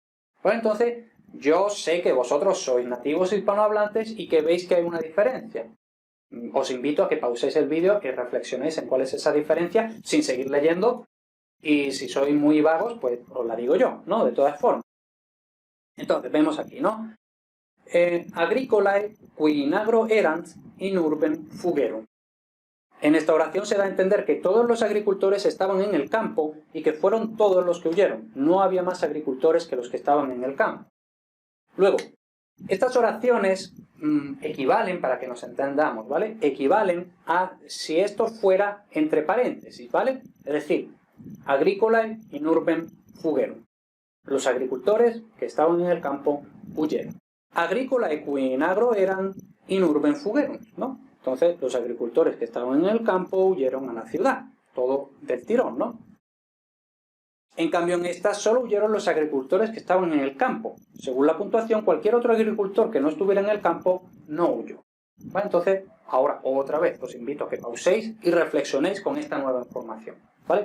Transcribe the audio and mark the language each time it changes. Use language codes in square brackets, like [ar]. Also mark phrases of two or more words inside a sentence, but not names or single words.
[es] Bueno, entonces, yo sé que vosotros sois nativos hispanohablantes y que veis que hay una diferencia. Os invito a que pauséis el vídeo y reflexionéis en cuál es esa diferencia sin seguir leyendo, y si sois muy vagos, pues os la digo yo, ¿no? De todas formas. Entonces, vemos aquí, ¿no? [la] Agricolae qui in agro erant in urbem fugerunt. [es] En esta oración se da a entender que todos los agricultores estaban en el campo y que fueron todos los que huyeron. No había más agricultores que los que estaban en el campo. Luego, estas oraciones equivalen, para que nos entendamos, ¿vale? Equivalen a si esto fuera entre paréntesis, ¿vale? Es decir, [la] agricolae in urbem fugerunt. [es] Los agricultores que estaban en el campo huyeron. [la] Agricolae qui in agro erant in urbem fugerunt, [es] ¿no? Entonces, los agricultores que estaban en el campo huyeron a la ciudad. Todo del tirón, ¿no? En cambio, en esta solo huyeron los agricultores que estaban en el campo. Según la puntuación, cualquier otro agricultor que no estuviera en el campo no huyó. ¿Vale? Entonces, ahora otra vez os invito a que pauséis y reflexionéis con esta nueva información, ¿vale?